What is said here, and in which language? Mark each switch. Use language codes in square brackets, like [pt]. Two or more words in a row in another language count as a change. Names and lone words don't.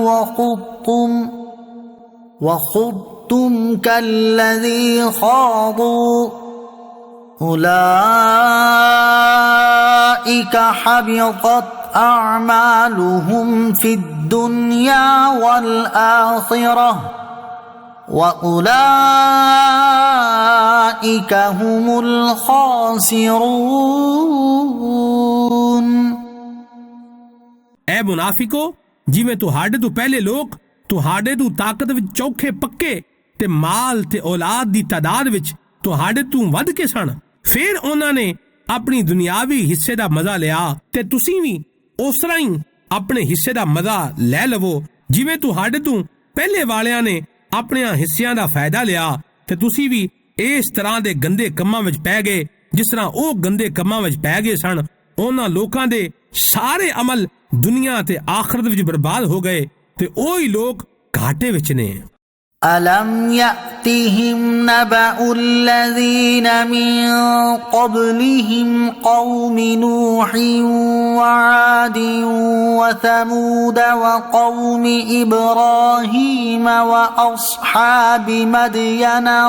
[ar] وخضتم كالذي خاضوا أولئك حبطت أعمالهم في الدنيا والآخرة وأولئك هم الخاسرون [pa] ਐ ਮੁਨਾਫਿਕੋ, ਜਿਵੇਂ ਤੁਹਾਡੇ ਤੋਂ ਪਹਿਲੇ ਲੋਕ ਤੁਹਾਡੇ ਤੋਂ ਤਾਕਤ ਵਿੱਚ ਚੌਖੇ ਪੱਕੇ ਤੇ ਮਾਲ ਤੇ ਔਲਾਦ ਦੀ ਤਾਦਾਦ ਵਿੱਚ ਤੁਹਾਡੇ ਤੋਂ ਵੱਧ ਕੇ ਸਨ, ਫਿਰ ਉਹਨਾਂ ਨੇ ਆਪਣੀ ਦੁਨਿਆਵੀ ਹਿੱਸੇ ਦਾ ਮਜ਼ਾ ਲਿਆ ਤੇ ਤੁਸੀਂ ਵੀ ਉਸ ਤਰ੍ਹਾਂ ਹੀ ਆਪਣੇ ਹਿੱਸੇ ਦਾ ਮਜ਼ਾ ਲੈ ਲਵੋ, ਜਿਵੇਂ ਤੁਹਾਡੇ ਤੋਂ ਪਹਿਲੇ ਵਾਲਿਆਂ ਨੇ ਆਪਣਿਆਂ ਹਿੱਸਿਆਂ ਦਾ ਫਾਇਦਾ ਲਿਆ ਤੇ ਤੁਸੀਂ ਵੀ ਇਸ ਤਰ੍ਹਾਂ ਦੇ ਗੰਦੇ ਕੰਮਾਂ ਵਿੱਚ ਪੈ ਗਏ ਜਿਸ ਤਰ੍ਹਾਂ ਉਹ ਗੰਦੇ ਕੰਮਾਂ ਵਿੱਚ ਪੈ ਗਏ ਸਨ। ਉਹਨਾਂ ਲੋਕਾਂ ਦੇ ਸਾਰੇ ਅਮਲ ਦੁਨੀਆ ਤੇ ਆਖਰਤ ਵਿੱਚ ਬਰਬਾਦ ਹੋ ਗਏ ਤੇ ਉਹੀ ਲੋਕ ਘਾਟੇ ਵਿੱਚ ਨੇ। [ar] ألم يأتهم نبأ الذين من قبلهم قوم نوح وعاد وثمود وقوم إبراهيم وأصحاب مدين